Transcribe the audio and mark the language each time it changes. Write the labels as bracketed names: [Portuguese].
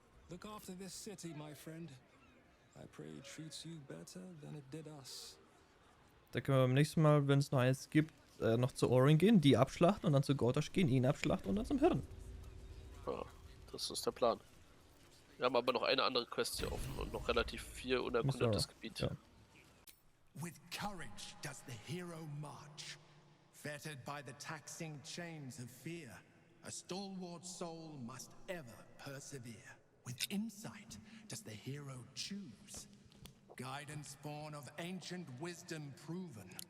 [English] Look after this city, my friend. I pray it treats you better than it did us. [German] Da können wir beim nächsten Mal, wenn es noch eins gibt, noch zu Orin gehen, die abschlachten und dann zu Gortash gehen, ihn abschlachten und dann zum Hirn. Ja, das ist der Plan. Wir haben aber noch eine andere Quest hier offen und noch relativ viel unerkundetes Gebiet. Ja. [English] With courage does the hero march, fettered by the taxing chains of fear. A stalwart soul must ever persevere. With insight does the hero choose, guidance born of ancient wisdom proven.